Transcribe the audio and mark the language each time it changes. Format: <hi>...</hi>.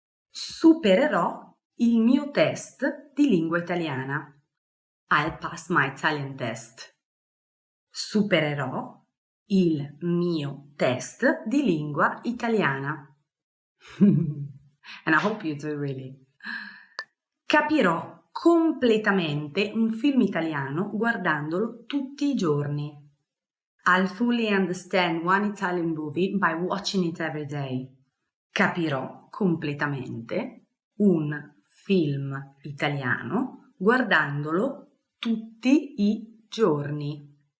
<it>Supererò il mio test di lingua italiana.</it> <en>I'll pass my Italian test.</en> <it>Supererò il mio test di lingua italiana.</it> <en>And I hope you do really.</en> <it>Capirò completamente un film italiano guardandolo tutti i giorni.</it> <en>I'll fully understand one Italian movie by watching it every day.</en> <it>Capirò completamente un film italiano guardandolo tutti i giorni.</it>